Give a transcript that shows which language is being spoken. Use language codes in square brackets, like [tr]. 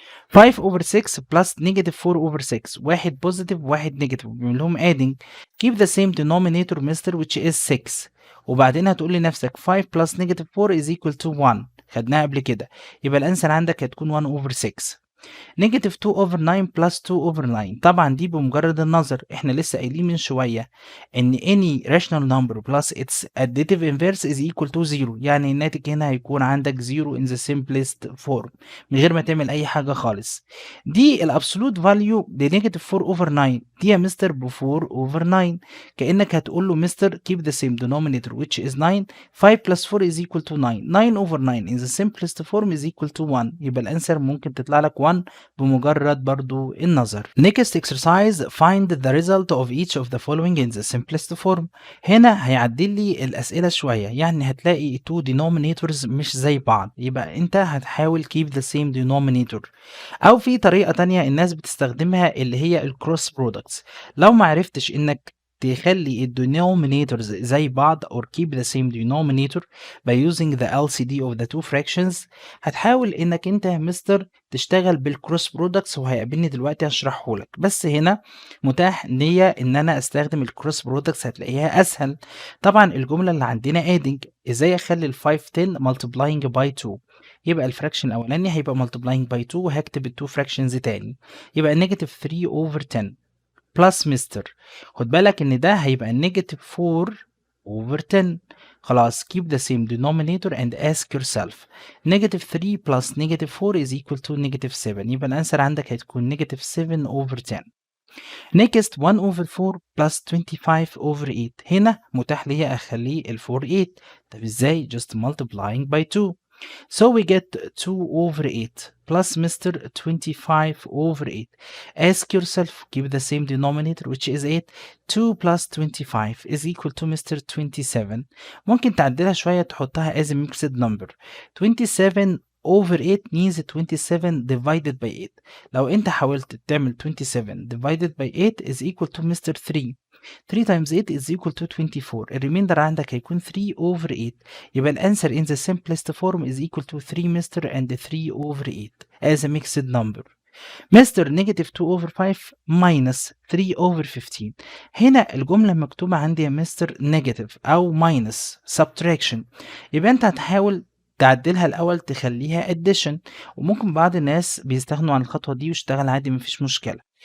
[en] 5 over 6 plus negative 4 over 6، [ar] واحد بوزيتيف وواحد نيجاتيف بنعمل لهم [en] adding. keep the same denominator mister which is 6، [ar] وبعدين هتقول لنفسك [en] 5 plus negative 4 is equal to 1، [ar] خدناها قبل كده، [en] يبقى الانسر عندك هتكون 1 over 6. Negative 2 over 9 plus 2 over 9، طبعا دي بمجرد النظر، [ar] احنا لسه قايلين من شويه ان [en] any rational number plus its additive inverse is equal to 0، يعني الناتج هنا هيكون عندك 0 in the simplest form [ar] من غير ما تعمل اي حاجه خالص. [en] دي الابسولوت فاليو لنيجاتيف 4 over 9، دي يا مستر ب 4 over 9، [ar] كانك هتقول له مستر [en] keep the same denominator which is 9، 5 plus 4 is equal to 9، 9 over 9 in the simplest form is equal to 1، يبقى الانسر ممكن تطلع لك 1 بمجرد برضو النظر. Next exercise find the result of each of the following in the simplest form. [ar] هنا هيعدل لي الأسئلة شوية، يعني هتلاقي two denominators مش زي بعض، يبقى أنت هتحاول [en] keep the same denominator، [ar] أو في طريقة تانية الناس بتستخدمها اللي هي الكروس برودكتس. لو ما عرفتش إنك تخلي denominators زي بعض [en] or keep the same denominator by using the LCD of the two fractions، [ar] هتحاول انك انت يا مستر تشتغل بالكروس برودكتس، وهيقابلني دلوقتي هشرحه لك، بس هنا متاح ليا ان انا استخدم الكروس برودكتس، هتلاقيها اسهل. طبعا الجمله اللي عندنا adding، ازاي اخلي ال 510 [en] multiplying by 2، [ar] يبقى الفراكشن الاولاني هيبقى multiplying by 2 وهكتب ال [en] 2 fractions [ar] تاني، يبقى نيجاتيف 3 over 10 بلس مستر، خد بالك ان ده هيبقى نيجاتيف 4 over 10. خلاص [en] keep the same denominator and ask yourself negative 3 plus negative 4 is equal to negative 7، يبقى الانسر عندك هتكون negative 7 over 10. next 1 over 4 plus 25 over 8، [ar] هنا متاح لي اخليه [en] ال 4 8، [ar] طب ازاي؟ [en] just multiplying by 2. So we get 2 over 8 plus Mr. 25 over 8. Ask yourself, keep the same denominator which is 8. 2 plus 25 is equal to Mr. 27. [ar] ممكن تعدلها شوية تحطها [en] as a mixed number. 27 over 8 means 27 divided by 8. لو انت حاولت تعمل 27 divided by 8 is equal to Mr. 3. 3 times 8 is equal to 24. [ar] الريميندر عندك هيكون [en] 3 over 8، [ar] يبقى الانسر [en] in the simplest form is equal to 3 mister and 3 over 8 as a mixed number. [ar] مستر [en] negative 2 over 5 minus 3 over 15، [ar] هنا الجملة مكتوبة عندي يا مستر [en] negative أو minus subtraction، [ar] يبقى أنت هتحاول تعدلها الأول تخليها addition، وممكن بعض الناس بيستغنوا عن الخطوة دي ويشتغل عادي مفيش مشكلة.